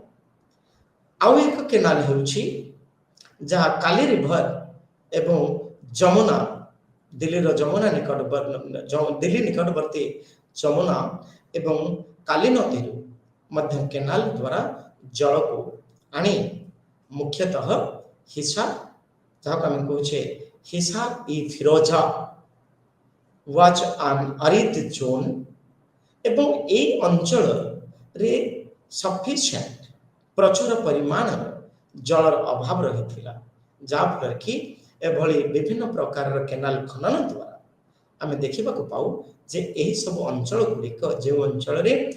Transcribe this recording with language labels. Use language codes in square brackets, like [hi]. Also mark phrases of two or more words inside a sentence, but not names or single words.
[or] ଆଉ ଏକ କେନାଲ ହେଉଛି ଯାହା କାଲି ରିଭର ଏବଂ ଯମୁନା ଦିଲ୍ଲୀର ଯମୁନା ଦିଲ୍ଲୀ ନିକଟବର୍ତ୍ତୀ ଯମୁନା ଏବଂ କାଲି ନଦୀରୁ ମଧ୍ୟ କେନାଲ ଦ୍ୱାରା ଜଳକୁ ଆଣି ମୁଖ୍ୟତଃ ହିସାର ଯାହାକୁ ଆମେ କହୁଛେ ହିସାର ଇ ଫିରୋଜା [en] was an arid zone [or] ଏବଂ ଏହି ଅଞ୍ଚଳରେ ସଫିସିଏଣ୍ଟ ପ୍ରଚୁର ପରିମାଣର ଜଳର ଅଭାବ ରହିଥିଲା, ଯାହାଫଳରେ କି ଏଭଳି ବିଭିନ୍ନ ପ୍ରକାରର କେନାଲ ଖନନ ଦ୍ୱାରା ଆମେ ଦେଖିବାକୁ ପାଉ ଯେ ଏହି ସବୁ ଅଞ୍ଚଳ ଗୁଡ଼ିକ ଯେଉଁ ଅଞ୍ଚଳରେ